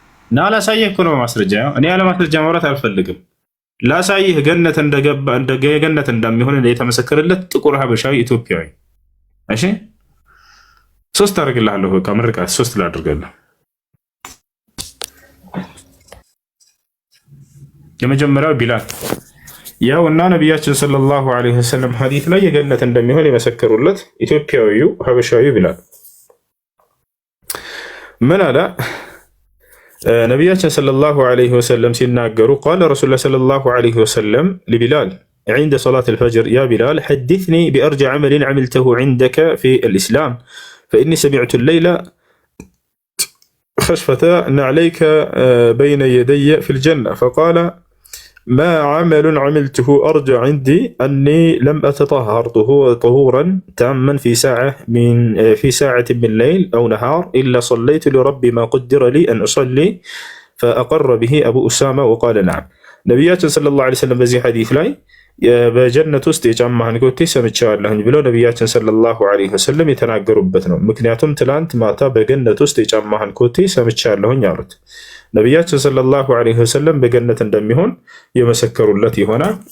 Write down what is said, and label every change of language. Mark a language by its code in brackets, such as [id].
[am] እና ላሳየህ እኮ ነው ማስረጃ። እኔ ያለ ማስረጃ ማውራት አልፈልግም። ላሳየህ ገነት ገነት እንደሚሆን የተመሰከረለት ጥቁር ሀበሻዊ ኢትዮጵያዊ። እሺ 3 አደርግልሃለሁ። በቃ ምርቃት 3 ላድርግልህ። የመጀመሪያው ቢላል ያው እና ነቢያችን ሰለላሁ ዐለይሂ ወሰለም ሐዲስ ላይ የገነት እንደሚሆን የመሰከሩለት ኢትዮጵያዊው ሀበሻዊ ቢላል ምን አለ? ነቢያችን ሰለላሁ ዐለይሂ ወሰለም ሲናገሩ ቃለ ረሱሉላህ ሰለላሁ ዐለይሂ ወሰለም ለቢላል [ar] عند صلاة الفجر يا بلال حدثني بأرجى عمل عملته عندك في الإسلام فإني سمعت الليلة خشفة نعليك بين يدي في الجنة فقال ما عمل عملته أرجى عندي أني لم أتطهر طهورا تاما في ساعة من ليل أو نهار إلا صليت لربي ما قدر لي أن أصلي فأقر به أبو أسامة وقال نعم. نبياتنا صلى الله عليه وسلم بزي حديث لاي [am] በጀነት ውስጥ የጫማህን ኮቴ ሰምቻለሁኝ ብለው ነቢያችን ሰለላሁ ዐለይሂ ወሰለም የተናገሩበት ነው። ምክንያቱም ትላንት ማታ በገነት ውስጥ የጫማህን ኮቴ ሰምቻለሁኝ አሉት። ነቢያችን ሰለላሁ ዐለይሂ ወሰለም በገነት እንደሚሆን የመሰከሩለት የሆነ